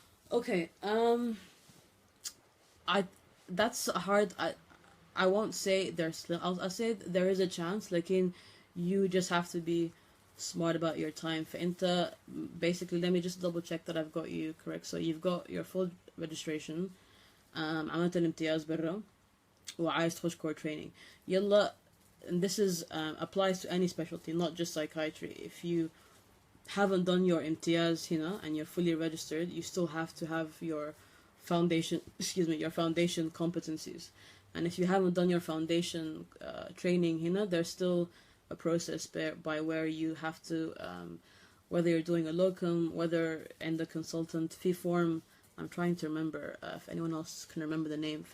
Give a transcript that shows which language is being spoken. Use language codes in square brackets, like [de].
[en] Okay, that's hard. I won't say they're slim. I'll say there is a chance. Like you just have to be smart about your time. [ar] فأنت [en] basically, let me just double check that I've got you correct. So you've got your full registration. [ar] عملت الامتياز برا وعايز تخش core training. [en] يلا, and this is applies to any specialty, not just psychiatry. If you haven't done your imtiyaz here and you're fully registered, you still have to have your foundation competencies. And if you haven't done your foundation training here, there's still a process by where you have to, whether you're doing a locum, whether in the consultant fee form, I'm trying to remember if anyone else can remember the name.